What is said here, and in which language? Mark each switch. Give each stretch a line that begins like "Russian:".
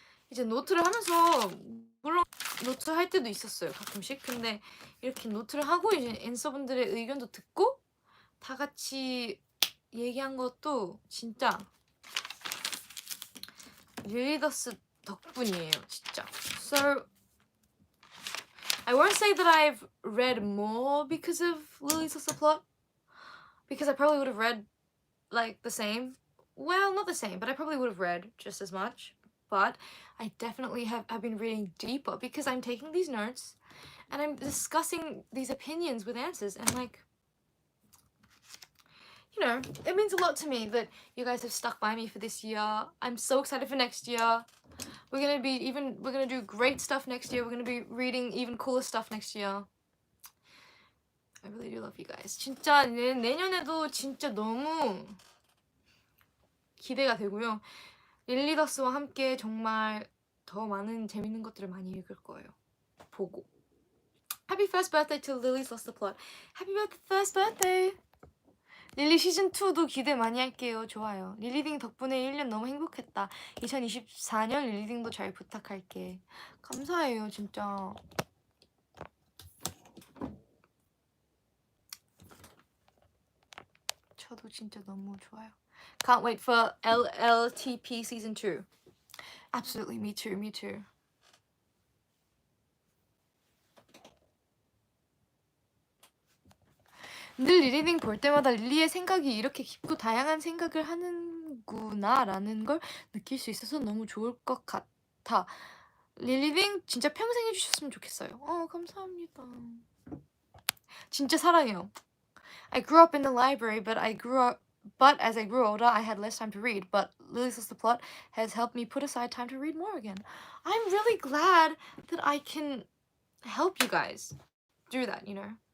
Korean: 이제 노트를 하면서 물론 노트 할 때도 있었어요. 가끔씩. 근데 이렇게 노트를 하고 이제 앤서분들의 의견도 듣고 다 같이 얘기한 것도 진짜 릴리더스 덕분이에요. 진짜.
English: So I won't say that I've read more because of Lily's Lost the Plot, because I probably would have read the same. Well, not the same, but I probably would have read just as much. But I definitely have been reading deeper because I'm taking these notes and I'm discussing these opinions with answers, and you know, it means a lot to me that you guys have stuck by me for this year. I'm so excited for next year. We're gonna do great stuff next year. We're gonna be reading even cooler stuff next year. I really do love you guys.
Korean: 진짜 내년에도 진짜 너무 기대가 되고요. 릴리더스와 함께 정말 더 많은 재밌는 것들을 많이 읽을 거예요. 보고.
English: Happy first birthday to Lily's Lost the Plot. Happy first birthday.
Korean: 릴리 시즌2도 기대 많이 할게요. 좋아요. 릴리딩 덕분에 1년 너무 행복했다. 2024년 릴리딩도 잘 부탁할게. 감사해요, 진짜. 저도 진짜 너무 좋아요.
English: Can't wait for LLTP season 2. Absolutely, me too.
Korean: 늘 릴리딩 볼 때마다 릴리의 생각이 이렇게 깊고 다양한 생각을 하는구나 라는 걸 느낄 수 있어서 너무 좋을 것 같아. 릴리딩 진짜 평생 해주셨으면 좋겠어요. 감사합니다. 진짜 사랑해요.
English: I grew up in the library, but as I grew older, I had less time to read. But Lily's Lost the Plot has helped me put aside time to read more again. I'm really glad that I can help you guys do that, you know.